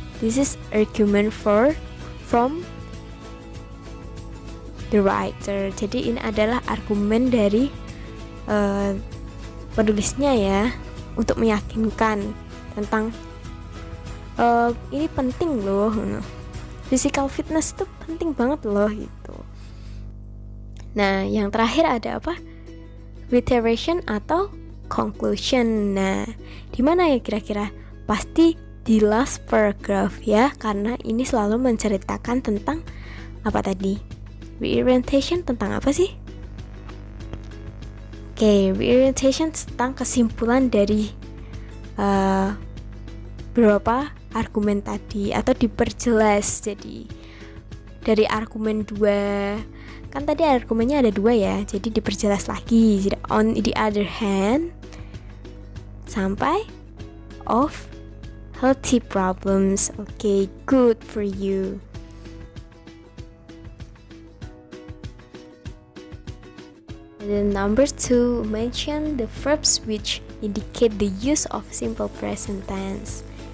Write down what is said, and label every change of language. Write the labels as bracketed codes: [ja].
[en] This is argument from the writer. [id] Jadi ini adalah argumen dari penulisnya ya, untuk meyakinkan tentang ini penting loh, physical fitness tuh penting banget loh gitu. Nah, yang terakhir ada apa? Reiteration atau conclusion. Nah, di mana ya kira-kira? Pasti di [en] last paragraph [id] ya, karena ini selalu menceritakan tentang apa tadi? Reorientation tentang apa sih? Oke, reorientation tentang kesimpulan dari beberapa argumen tadi, atau diperjelas. Jadi dari argumen 2, kan tadi argumennya ada 2 ya, jadi diperjelas lagi. Jadi [en] on the other hand, [id] sampai [en] of healthy problems. Okay, good for you. And then number 2, mention the verbs which indicate the use of simple present tense.